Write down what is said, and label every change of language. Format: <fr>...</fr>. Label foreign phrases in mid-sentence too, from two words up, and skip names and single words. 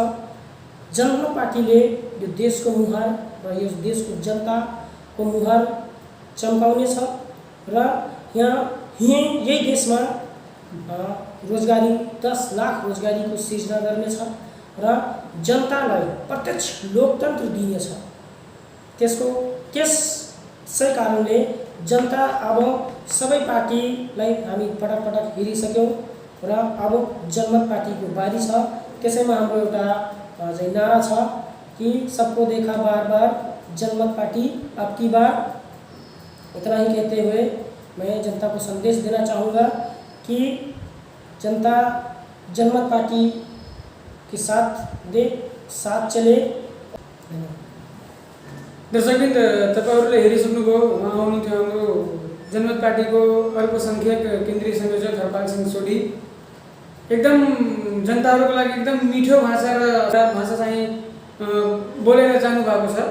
<ne>जनमत पार्टीले यो देशको मुहार र यो देशको जनताको मुहार चम्काउनेछ र यही देशमा रोजगारी 10 लाख रोजगारीको सृजना गर्नेछ र जनतालाई प्रत्यक्ष लोकतन्त्र दिनेछ। त्यसै कारणले जनता अब सबै पार्टीलाई हामी पटक हेरिसक्यौँ र अब जनमत पार्टीको बारी छ। त्यसैमा हाम्रो एउटा चाहिँ नारा छ कि</ne> <hi>सबको देखा बार बार जनमत पार्टी अब की बार। इतना ही कहते हुए मैं जनता को संदेश देना चाहूँगा कि जनता जनमत पार्टी के साथ दे, साथ चले।</hi> <ne>दर्शकवृन्द, तपाईँहरूले हेरिसक्नुभयो। उहाँ हुनुहुन्थ्यो हाम्रो जनमत पार्टीको अल्पसङ्ख्यक केन्द्रीय संयोजक हरपाल सिंह सोढी। एकदम जनताहरूको लागि एकदम मिठो भाषा र भाषा चाहिँ बोलेर जानुभएको छ।</ne>